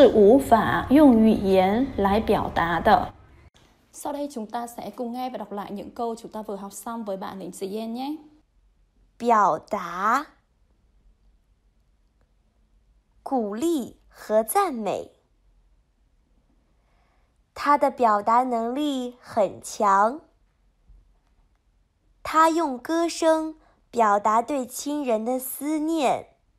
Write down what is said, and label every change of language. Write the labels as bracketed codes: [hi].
[zh] 我现在的心情是无法用语言来表达的. [vi] Sau đây chúng ta sẽ cùng nghe và đọc lại những câu chúng ta vừa học xong với bạn Lĩnh Sĩ Yên nhé. [zh] 表达鼓励和赞美他的表达能力很强他用歌声表达对亲人的思念。